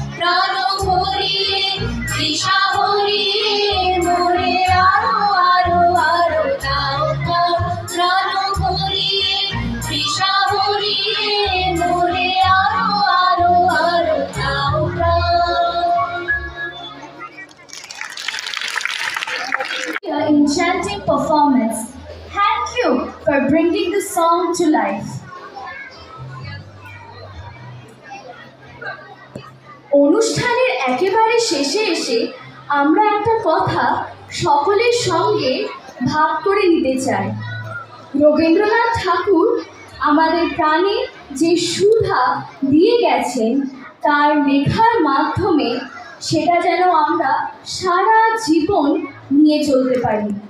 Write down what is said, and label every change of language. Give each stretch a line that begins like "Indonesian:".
Bangla: প্রাণ ভরিয়ে তৃষা ভরিয়ে মোরে আরো আরো আরো দাও প্রাণ। প্রাণ ভরিয়ে তৃষা ভরিয়ে মোরে আরো আরো আরো দাও প্রাণ।
English: Enchanting performance. Thank you for bringing the song to life.
Bangla: অনুষ্ঠানের একেবারে শেষে এসে আমরা একটা কথা সকলের সঙ্গে ভাগ করে নিতে চাই। রবীন্দ্রনাথ ঠাকুর আমাদের প্রাণে যে সুধা দিয়ে গেছেন, তার লেখার মাধ্যমে সেটা যেন আমরা সারা জীবন নিয়ে চলতে পারি।